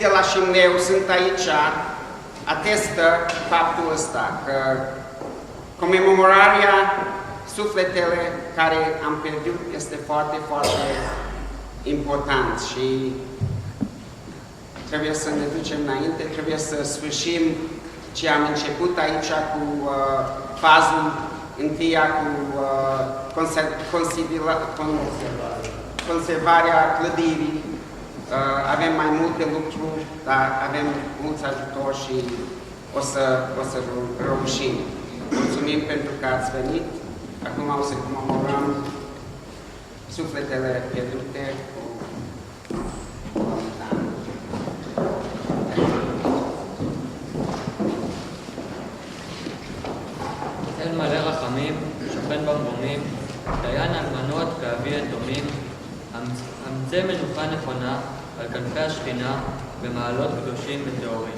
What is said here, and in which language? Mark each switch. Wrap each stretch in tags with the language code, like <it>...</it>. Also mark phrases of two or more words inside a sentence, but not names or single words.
<ro>la Șimleu sunt aici, atestă faptul ăsta, că comemorarea sufletele care am pierdut este foarte, foarte important și trebuie să ne ducem înainte, trebuie să sfârșim ce am început aici cu fazul întâia cu conservarea clădirii. Avem mai multe lucruri, dar avem mulți ajutor și o să reușim. Mulțumim pentru că ați venit. Acum o să comemorăm sufletele pierdute cu</ro> <he>אל מלא רחמים, שוכן במרומים, דיין אלמנות ואבי יתומים, אמצא מנוחה נכונה על כנפי השכינה במעלות קדושים וטהורים.</he>